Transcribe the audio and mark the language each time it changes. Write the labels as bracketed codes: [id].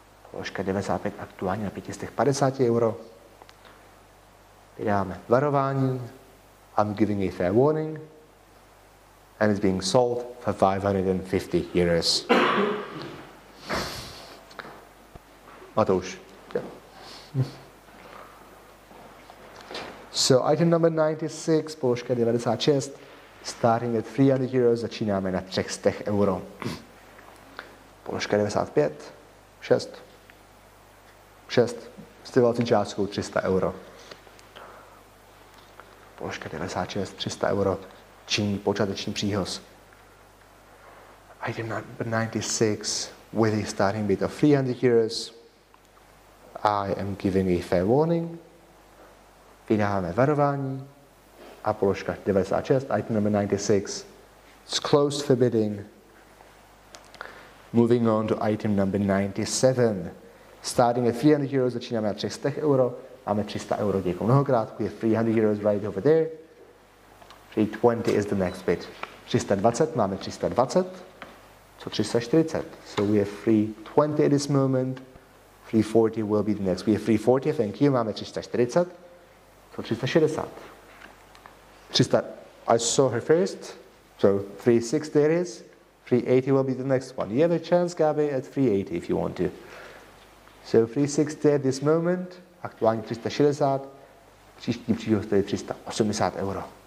[cs] Položka 95 aktuálně na 550 euro. Vydáme varování. [en] I'm giving a fair warning. And it's being sold for 550 euros. Matouš. Yeah. So item number 96, [cs] položka 96, [en] starting at 300 euros, [cs] začínáme na 300 euro. Položka 95, 6, s trvalcí částkou 300 euro. Položka 96, 300 euro, činí počáteční příhoz. [en] Item number 96, with a starting bid of 300 euros, I am giving a fair warning. [cs] Vydáme varování. A položka 96, [en] item number 96, it's closed for bidding. Moving on to item number 97. Starting at 300 euros, [cs] začínáme na 300 euro. Máme 300 euro, děkuji mnohokrát. [en] We have 300 euros right over there. 320 is the next bid. [cs] 320, máme 320. [en] So 340. So we have 320 at this moment. 340 will be the next. We have 340, thank you. [cs] Máme 340. [en] So 360. 300, I saw her first. So 360 it is. 380 will be the next one. You have a chance, Gabi, at 380 if you want to. So 360 at this moment. [cs] Aktuálně 360. Příští příhoz to je 380 euro.